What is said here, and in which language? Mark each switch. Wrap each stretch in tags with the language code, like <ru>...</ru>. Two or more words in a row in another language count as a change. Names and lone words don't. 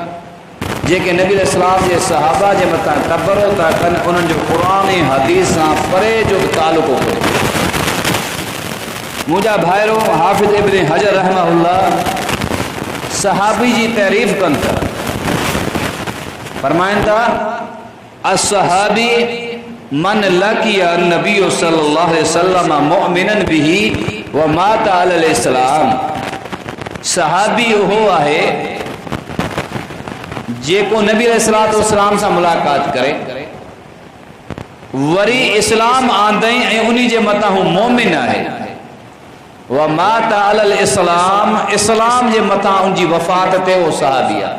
<sd>जेके नबी इस्लाम के सहाबा के मथा तबरो था कनि, उन्हनि जो क़ुरान हदीस सां परे जो तालुक़ कोन्हे। मुंहिंजा भाइरो हाफ़िज़ इब्न हजर रहमहुल्लाह सहाबी जी तारीफ़ कनि था, फरमाइनि था</sd> <ar>الصحابي من لقي النبي صلى الله عليه وسلم مؤمنا به ومات على الإسلام.</ar> <sd>सहाबी उहो आहे जेको नबी अलैहिस्सलाम सां मुलाकात करे, वरी इस्लाम आंदई ऐं उन्ही जे मथां हू मोमिन आहे।</sd> <ar>ومات على الإسلام,</ar> <sd>इस्लाम जे मथां उनजी वफ़ात ते वो सहाबी आहे।</sd>